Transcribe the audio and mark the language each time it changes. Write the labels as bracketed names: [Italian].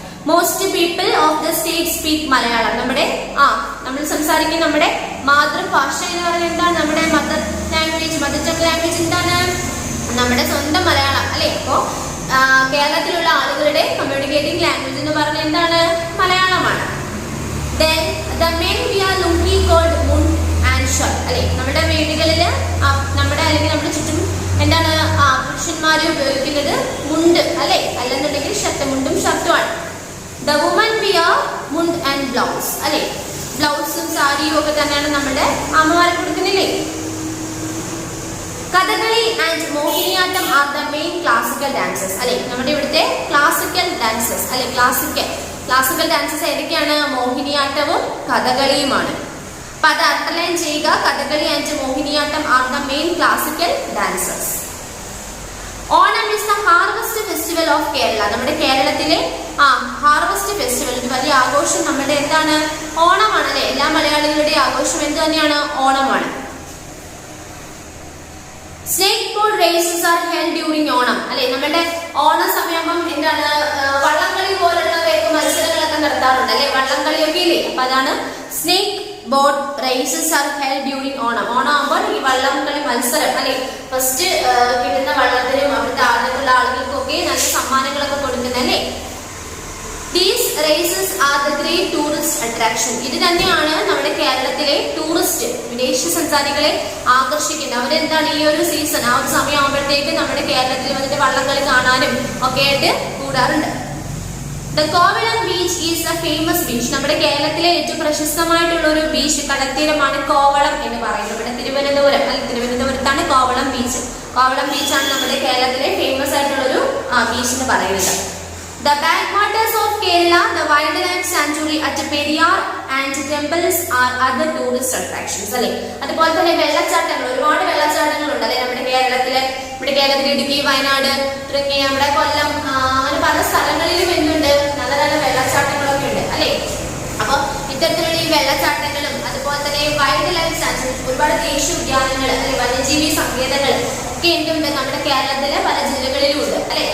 [English] Most people of the state speak Malayalam. [Malayalam] നമ്മുടെ നമ്മൾ സംസാരിക്കുന്ന നമ്മുടെ മാതൃഭാഷ എന്ന് പറയുന്നത് എന്താണ്, നമ്മുടെ മദർ ടങ് ലാംഗ്വേജ് എന്താണ്, നമ്മുടെ സ്വന്തം മലയാളം അല്ലെ. അപ്പോ കേരളത്തിലുള്ള ആളുകളുടെ കമ്മ്യൂണിക്കേറ്റിംഗ് ലാംഗ്വേജ് എന്ന് പറഞ്ഞാൽ എന്താണ്, മലയാളമാണ്. [English] Then the men wear lungi called mund and shirt [Malayalam] അല്ലെ. നമ്മുടെ വീടുകളിൽ നമ്മുടെ അല്ലെങ്കിൽ നമ്മുടെ ചുറ്റും എന്താണ് പുരുഷന്മാരെ ഉപയോഗിക്കുന്നത് മുണ്ട് അല്ലെ, അല്ലെന്നുണ്ടെങ്കിൽ മുണ്ടും ഷർട്ടുമാണ്. [English] The women wear mund and blouse [Malayalam] അല്ലെ. ബ്ലൗസും സാരിയും ഒക്കെ തന്നെയാണ് നമ്മുടെ അമ്മമാരെ കൊടുക്കുന്നില്ലേ. [English] Kathakali and Mohiniyattam are the main classical dances [Malayalam] അല്ലെ. നമ്മുടെ ഇവിടുത്തെ ക്ലാസിക്കൽ ഡാൻസസ് അല്ലെ, ക്ലാസിക്കൽ ഡാൻസസ് ഏതൊക്കെയാണ്, മോഹിനിയാട്ടവും കഥകളിയുമാണ്. അപ്പൊ അത് അണ്ടർലൈൻ ചെയ്യുക. [English] Kathakali and Mohiniyattam are the main classical dances. Onam is the harvest festival of Kerala. [Malayalam] നമ്മുടെ കേരളത്തിലെ ഹാർവസ്റ്റ് ഫെസ്റ്റിവൽ, ഒരു വലിയ ആഘോഷം നമ്മുടെ എന്താണ്, ഓണമാണ് അല്ലെ. എല്ലാ മലയാളികളുടെ ആഘോഷം എന്ത് തന്നെയാണ്, ഓണമാണ്. [English] snake boat races are held during Onam [Malayalam] അല്ലെ. നമ്മുടെ ഓണ സമയമാകുമ്പം എന്താണ് വള്ളംകളി പോലുള്ളവയൊക്കെ മത്സരങ്ങളൊക്കെ നടത്താറുണ്ട് അല്ലെ, വള്ളംകളിയൊക്കെ ഇല്ലേ. അപ്പൊ അതാണ് [English] Snake boat races are held during Onam. [Malayalam] Onam ആകുമ്പോൾ ഈ വള്ളംകളി മത്സരം അല്ലെ, ഫസ്റ്റ് കിട്ടുന്ന വള്ളത്തിനും അവിടുത്തെ ആളുകളുള്ള ആളുകൾക്കൊക്കെ നല്ല സമ്മാനങ്ങളൊക്കെ കൊടുക്കുന്നല്ലേ. [English] These races are the great tourist attraction. [Malayalam] ഇത് തന്നെയാണ് നമ്മുടെ കേരളത്തിലെ ടൂറിസ്റ്റ് വിദേശ സഞ്ചാരികളെ ആകർഷിക്കുന്നത്. അവരെന്താണ് ഈ ഒരു സീസൺ ആ ഒരു സമയമാകുമ്പോഴത്തേക്ക് നമ്മുടെ കേരളത്തിൽ വന്നിട്ട് വള്ളംകളി കാണാനും ഒക്കെ ആയിട്ട് കൂടാറുണ്ട്. [English] The Kovalam beach is a famous beach. [Malayalam] നമ്മുടെ കേരളത്തിലെ ഏറ്റവും പ്രശസ്തമായിട്ടുള്ള ഒരു ബീച്ച് കടൽത്തീരമാണ് കോവളം എന്ന് പറയുന്നത്. ഇവിടെ തിരുവനന്തപുരം അല്ലെ, തിരുവനന്തപുരത്താണ് കോവളം ബീച്ച്. കോവളം ബീച്ചാണ് നമ്മുടെ കേരളത്തിലെ ഫേമസ് ആയിട്ടുള്ള ഒരു ബീച്ച് എന്ന് പറയുന്നത്. [English] The backwaters of Kerala, the wildlife sanctuary at Periyar and temples are other tourist attractions. [Malayalam] അല്ലെ, അതുപോലെ തന്നെ വെള്ളച്ചാട്ടങ്ങൾ, ഒരുപാട് വെള്ളച്ചാട്ടങ്ങളുണ്ട് അല്ലെ നമ്മുടെ കേരളത്തില്. ഇവിടെ കേരളത്തിൽ ഇടുക്കി, വയനാട് തുടങ്ങിയ നമ്മുടെ കൊല്ലം അങ്ങനെ പല സ്ഥലങ്ങളിലും എന്തുണ്ട്, നല്ല നല്ല വെള്ളച്ചാട്ടങ്ങളൊക്കെ ഉണ്ട് അല്ലെ. അപ്പൊ ഇത്തരത്തിലുള്ള ഈ വെള്ളച്ചാട്ടങ്ങളും അതുപോലെ തന്നെ വൈൽഡ് ലൈഫ് സാങ്ച്വറി, ഒരുപാട് ദേശീയ ഉദ്യാനങ്ങൾ അല്ലെ, വന്യജീവി സങ്കേതങ്ങൾ ഒക്കെ എന്തുണ്ട് നമ്മുടെ കേരളത്തിലെ പല ജില്ലകളിലും ഉണ്ട് അല്ലെ.